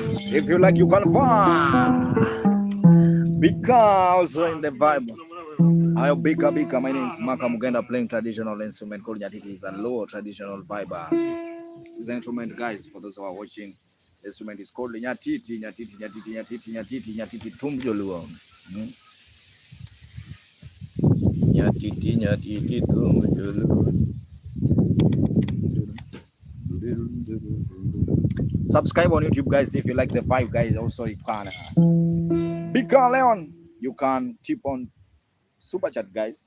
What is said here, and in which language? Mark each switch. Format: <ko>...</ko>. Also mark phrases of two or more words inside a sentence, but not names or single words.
<en>If you like, you can vibe. Because we're in the vibe. Ayo bika bika. My name is Maka Mugenda, playing traditional instrument called nyatiti. It's a low traditional vibe. This instrument, guys, for those who are watching, the instrument is called nyatiti, nyatiti, nyatiti, nyatiti, nyatiti, nyatiti, tumjoluo. Nyatiti, nyatiti, tumjoluo. Subscribe on YouTube, guys, if you like the vibe, guys. Also, you can Bika Leon, you can tip on super chat, guys.</en>